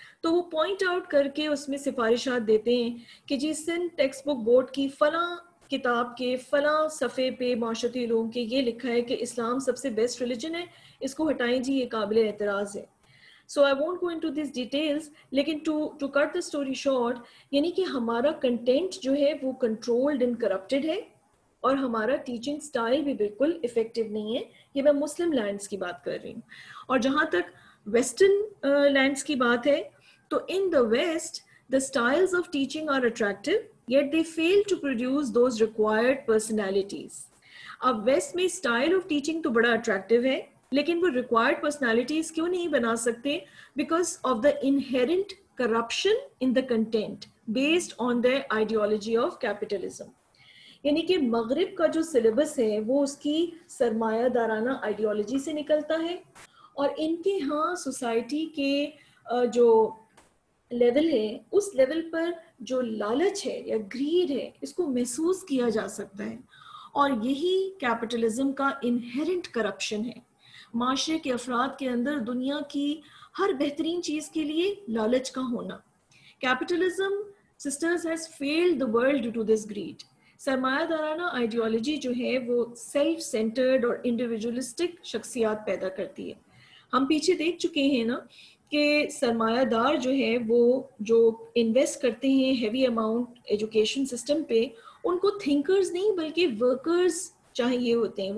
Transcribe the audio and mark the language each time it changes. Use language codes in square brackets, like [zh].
[ur] تو وہ point out کر کے اس میں سفارشات دیتے ہیں کہ جی سندھ ٹیکسٹ بک بورڈ کی فلاں کتاب کے فلاں صفحے پہ معاشرتی علوم کے یہ لکھا ہے کہ اسلام سب سے بیسٹ ریلیجن ہے، اس کو ہٹائیں جی، یہ قابل اعتراض ہے. So I won't go into these details, لیکن to cut the story short، یعنی کہ ہمارا کنٹینٹ جو ہے وہ کنٹرولڈ اینڈ کرپٹڈ ہے، اور ہمارا ٹیچنگ سٹائل بھی بالکل افیکٹو نہیں ہے. یہ میں مسلم لینڈس کی بات کر رہی ہوں. [en] اور جہاں تک ویسٹرن لینڈس کی بات ہے تو in the west the styles of teaching are attractive, yet they fail to produce those required personalities. [ur] اب ویسٹ میں اسٹائل آف ٹیچنگ تو بڑا اٹریکٹیو ہے، لیکن وہ ریکوائرڈ پرسنالٹیز کیوں نہیں بنا سکتے؟ Because of the inherent corruption in the content based on the ideology of capitalism. یعنی کہ مغرب کا جو سلیبس ہے وہ اس کی سرمایہ دارانہ آئیڈیالوجی سے نکلتا ہے، اور ان کے ہاں سوسائٹی کے جو لیول ہے اس لیول پر جو لالچ ہے یا گریڈ ہے اس کو محسوس کیا جا سکتا ہے. اور یہی کیپٹلزم کا انہیرنٹ کرپشن ہے. معاشرے کے افراد کے اندر دنیا کی ہر بہترین چیز کے لیے لالچ کا ہونا. [en] Capitalism sisters has failed the world due to this greed. [ur] سرمایہ دارانہ آئیڈیالوجی جو ہے وہ سیلف سینٹرڈ اور انڈیویجولسٹک شخصیات پیدا کرتی ہے. ہم پیچھے دیکھ چکے ہیں نا کہ سرمایہ دار جو ہے وہ جو انویسٹ کرتے ہیں ہیوی اماؤنٹ ایجوکیشن سسٹم پہ، ان کو تھنکرز نہیں بلکہ ورکرز چاہیے ہوتے ہیں.